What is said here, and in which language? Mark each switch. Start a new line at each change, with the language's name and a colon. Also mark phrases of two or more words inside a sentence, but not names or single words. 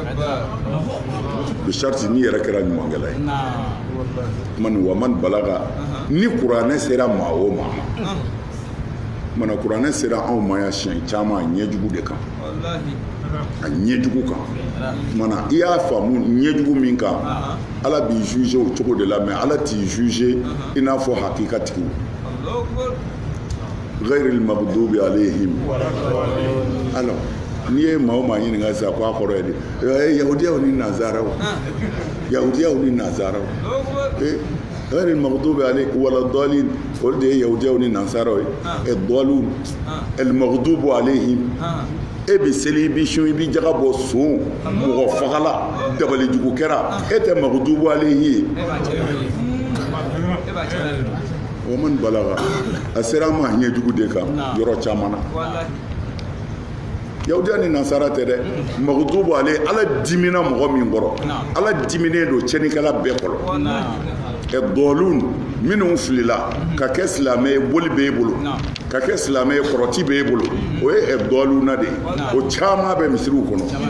Bambara: bi sharti ni yɛrɛ kɛra ɲumankɛla ye kuma ni wa man balaga ni kuranɛ sera maa o maa ma mana kuranɛ sera anw ma ya siɲɛ caman ɲɛjugu de kan a ɲɛjugu kan mana i y'a faamu ɲɛjugu min kan ala b'i juger o cogo de la mais ala t'i juger i n'a fɔ hakikatigiw
Arabic: غير المغضوب عليهم
Bambara: alors n'i ye maa o maa ɲininka sisan ko a kɔrɔ ye di yahudiyaw ni nazaraw ni nazaraw
Arabic: غير المغضوب عليهم ولا الضالين
Bambara: olu de ye yahudiyaw ni nazaraw ye
Arabic: ضالون المغضوب عليهم
Bambara: e bɛ seli i bɛ sun i bɛ jaga bɔ son mɔgɔ fagala dabalijugu kɛra e tɛ
Arabic: مغضوب عليه
Bambara: ye o man balaga a sera an ma ɲɛjugu de kan yɔrɔ caman na yahudiya ni nasara tɛ dɛ
Arabic: مغضوب عليه
Bambara: ala dimina mɔgɔ min kɔrɔ ala diminen don cɛnikɛla bɛɛ kɔrɔ dɔlun minnu filila ka kɛ silamɛ ye boli b'e bolo ka kɛ silamɛ ye kɔrɔti b'e bolo o ye dɔluna de ye o caman bɛ misiriw kɔnɔ